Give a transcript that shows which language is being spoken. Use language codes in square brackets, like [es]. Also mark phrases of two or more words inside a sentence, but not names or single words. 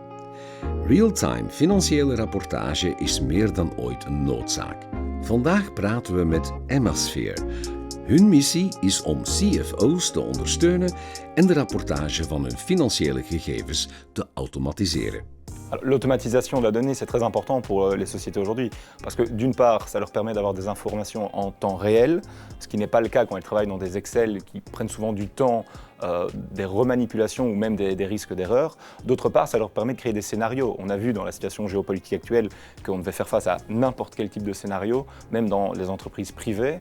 [nl] Real-time financiële rapportage is meer dan ooit een noodzaak. Vandaag praten we met Emmasphere. Hun missie is om CFO's te ondersteunen en de rapportage van hun financiële gegevens te automatiseren. [fr] L'automatisation de la donnée, c'est très important pour les sociétés aujourd'hui, parce que d'une part, ça leur permet d'avoir des informations en temps réel, ce qui n'est pas le cas quand elles travaillent dans des Excel qui prennent souvent du temps, des remanipulations ou même des risques d'erreur. D'autre part, ça leur permet de créer des scénarios. On a vu dans la situation géopolitique actuelle qu'on devait faire face à n'importe quel type de scénario, même dans les entreprises privées.